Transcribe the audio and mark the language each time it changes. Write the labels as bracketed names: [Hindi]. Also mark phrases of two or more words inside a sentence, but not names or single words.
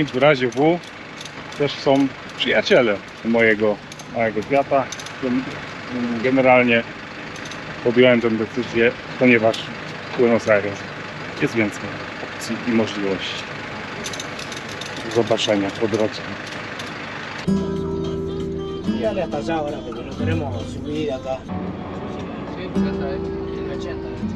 [Polish] W razie W też są przyjaciele mojego małego Fiata. Generalnie podjąłem tę decyzję, ponieważ w Buenos Aires jest więcej opcji i możliwości. Do zobaczenia po drodze. [Spanish] Dale hasta allá ahora porque no queremos subir acá. Sí, porque esta es 80.